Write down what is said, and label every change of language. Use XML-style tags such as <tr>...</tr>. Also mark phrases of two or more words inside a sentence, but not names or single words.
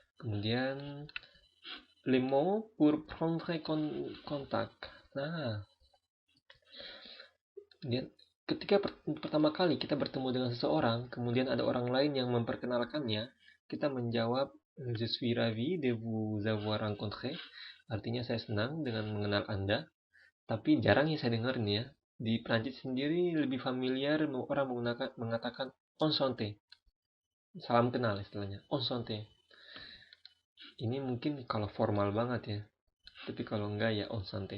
<fr>Kemudian les mots pour prendre contact.</fr> <id>Nah, kemudian ketika pertama kali kita bertemu dengan seseorang, kemudian ada orang lain yang memperkenalkannya, kita menjawab</id> <fr>je suis ravi de vous avoir rencontré.</fr> <id>Artinya saya senang dengan mengenal Anda. Tapi jarang ya saya dengar nih ya. Di Prancis sendiri lebih familiar orang mengatakan enchanté. Salam kenal istilahnya.</id> <fr>Enchanté.</fr> <id>Ini mungkin kalau formal banget ya. Tapi kalau enggak ya enchanté.</id>